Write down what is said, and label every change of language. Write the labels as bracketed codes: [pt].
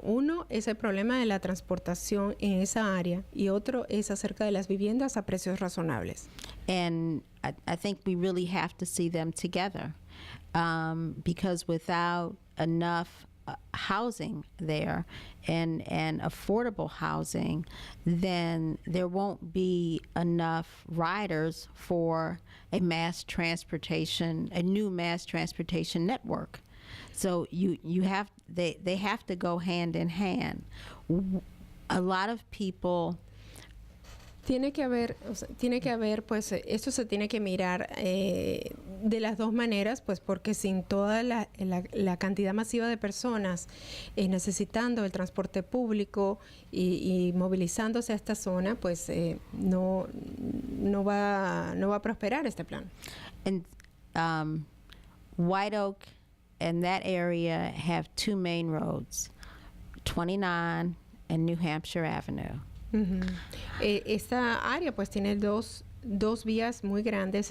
[es] Uno es el problema de la transportación en esa área y otro es acerca de las viviendas a precios razonables. [en] And I think we really have to see them together, because without enough housing there and affordable housing, then there won't be enough riders for a new mass transportation network. So they have to go hand in hand. A lot of people. [es] Tiene que haber, pues, esto se tiene que mirar de las dos maneras, pues, porque sin toda la cantidad masiva de personas necesitando el transporte público y movilizándose a esta zona, pues, no va a prosperar este plan. [en] And White Oak and that area have 2 main roads, 29 and New Hampshire Avenue. Uh-huh. [es] Esta área pues tiene dos vías muy grandes.